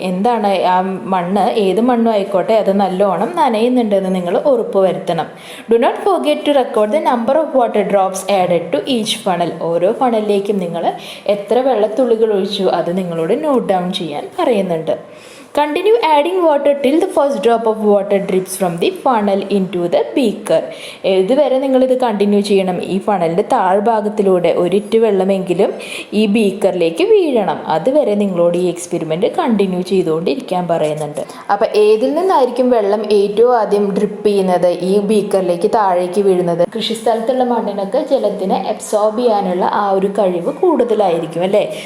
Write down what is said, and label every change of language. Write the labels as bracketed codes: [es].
[ml] എന്താണ് ആ മണ്ണ്, ഏത് മണ്ണും ആയിക്കോട്ടെ, അത് നല്ലോണം നനയുന്നുണ്ടെന്ന് നിങ്ങൾ ഉറപ്പ് വരുത്തണം. Do not forget to record the number of water drops added to each funnel. ഓരോ ഫണലിലേക്കും നിങ്ങൾ എത്ര വെള്ളത്തുള്ളികൾ ഒഴിച്ചു അത് നിങ്ങളോട് നോട്ട് ഡൗൺ ചെയ്യാൻ പറയുന്നുണ്ട്. [en] Continue adding water till the first drop of water drips from the funnel into the beaker. [ml] ഇതുവരെ നിങ്ങളിത് കണ്ടിന്യൂ ചെയ്യണം. ഈ ഫണലിൻ്റെ താഴ്ഭാഗത്തിലൂടെ ഒരിറ്റ് വെള്ളമെങ്കിലും ഈ ബീക്കറിലേക്ക് വീഴണം. അതുവരെ നിങ്ങളോട് ഈ എക്സ്പെരിമെൻറ്റ് കണ്ടിന്യൂ ചെയ്തുകൊണ്ടിരിക്കാൻ പറയുന്നുണ്ട്. അപ്പോൾ ഏതിൽ നിന്നായിരിക്കും വെള്ളം ഏറ്റവും ആദ്യം ഡ്രിപ്പ് ചെയ്യുന്നത്? ഈ ബീക്കറിലേക്ക് താഴേക്ക് വീഴുന്നത്. കൃഷിസ്ഥലത്തുള്ള മണ്ണിനൊക്കെ ജലത്തിനെ അബ്സോർബ് ചെയ്യാനുള്ള ആ ഒരു കഴിവ് കൂടുതലായിരിക്കും അല്ലേ.